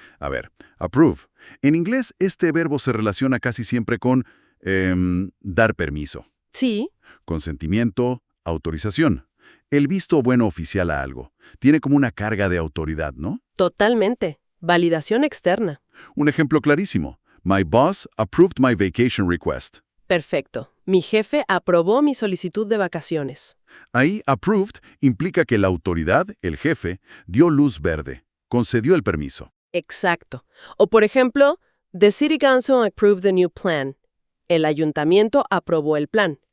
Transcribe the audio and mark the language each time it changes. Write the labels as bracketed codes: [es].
[es] A ver, approve. En inglés, este verbo se relaciona casi siempre con dar permiso, Sí, consentimiento, autorización. El visto bueno oficial a algo. Tiene como una carga de autoridad, ¿no? totalmente. Validación externa. Un ejemplo clarísimo. [en] My boss approved my vacation request. [es] Perfecto. Mi jefe aprobó mi solicitud de vacaciones. Ahí, approved implica que la autoridad, el jefe, dio luz verde, concedió el permiso. Exacto. O por ejemplo, [en] the city council approved the new plan. [es] El ayuntamiento aprobó el plan.